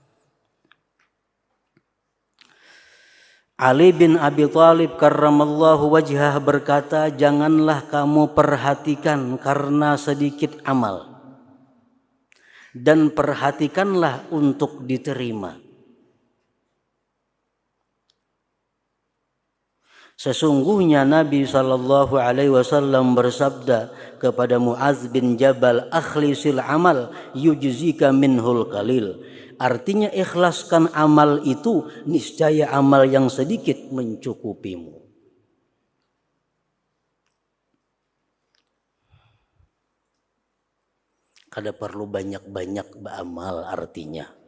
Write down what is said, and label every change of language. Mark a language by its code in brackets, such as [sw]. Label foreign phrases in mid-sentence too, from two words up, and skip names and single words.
[id] Ali bin Abi Thalib [ar] كرم الله وجهه [id] berkata, janganlah kamu perhatikan karena sedikit amal, dan perhatikanlah untuk diterima. Sesungguhnya Nabi SAW bersabda kepada Muaz bin Jabal, [ar] أخلص العمل يجزك منه القليل. [id] Artinya ikhlaskan amal itu, niscaya amal yang sedikit mencukupimu. [bjn] Kada perlu banyak-banyak beramal artinya.